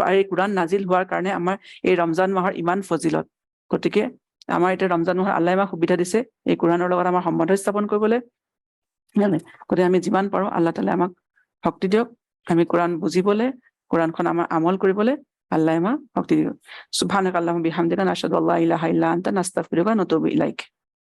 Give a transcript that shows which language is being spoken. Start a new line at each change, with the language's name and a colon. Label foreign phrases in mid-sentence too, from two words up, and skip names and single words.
Assamese: আৰু এই কোৰাণ নাজিল হোৱাৰ কাৰণে আমাৰ এই ৰমজান মাহৰ ইমান ফজিলত। গতিকে আমাৰ এতিয়া ৰমজান মাহৰ আল্লাহে আমাক সুবিধা দিছে এই কোৰাণৰ লগত আমাৰ সম্বন্ধ স্থাপন কৰিবলৈ। গতিকে আমি যিমান পাৰোঁ আল্লাহ তাআলাই আমাক শক্তি দিয়ক, আমি কোৰাণ বুজিবলৈ, কোৰাণখন আমাৰ আমল কৰিবলৈ আল্লাহে আমাক শক্তি দিয়ক।
Arabic: سبحانك اللهم وبحمدك نشهد أن لا إله إلا أنت نستغفرك ونتوب إليك.